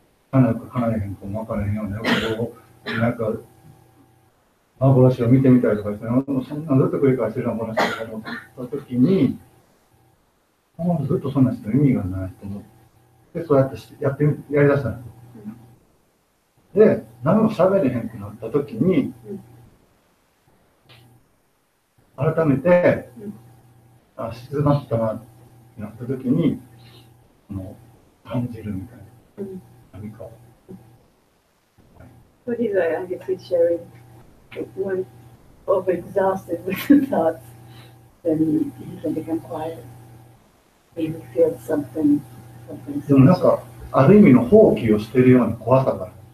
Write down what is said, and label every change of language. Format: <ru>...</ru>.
<ja>叶えへんとも分からへんような欲望、なんか、幻を見てみたりとかして、そんなずっと繰り返してるような話とか思ったときに、ずっとそんな人意味がないと思って、そうやってやりだしたんですよ。で、何も喋れへんくなったときに、改めて、静まったなってなったときに、感じるみたいな、何かを。</ja> <en>So he's, I guess he's sharing when overexhausted with the thoughts, then he can become quiet. He feels something</en> <ja>でもなんか、ある意味の放棄をしているような怖さがある。</ja>